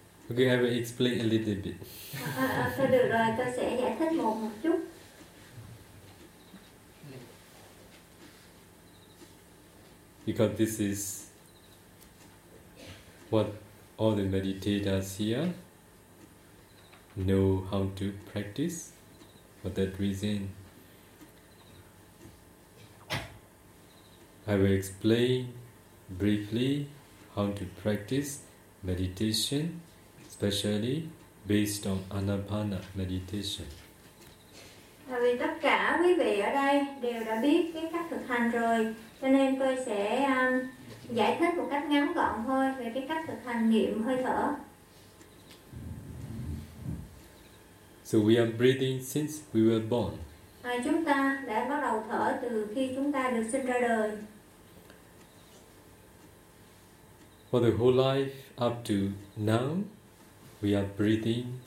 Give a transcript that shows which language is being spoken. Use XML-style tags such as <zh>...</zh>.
<en>Okay, I will explain a little bit.</en> <vi>Thôi được rồi, tôi sẽ giải thích một chút.</vi> <en>Because this is what all the meditators here know how to practice. For that reason, I will explain briefly how to practice meditation, especially based on anapana meditation.</en> <vi>Tại vì tất cả quý vị ở đây đều đã biết cái cách thực hành rồi, cho nên tôi sẽ giải thích một cách ngắn gọn thôi về cái cách thực hành nghiệm hơi thở.</vi> <en>So we are breathing since we were born.</en> <vi>Chúng ta đã bắt đầu thở từ khi chúng ta được sinh ra đời.</vi> <en>For the whole life up to now, we are breathing</en>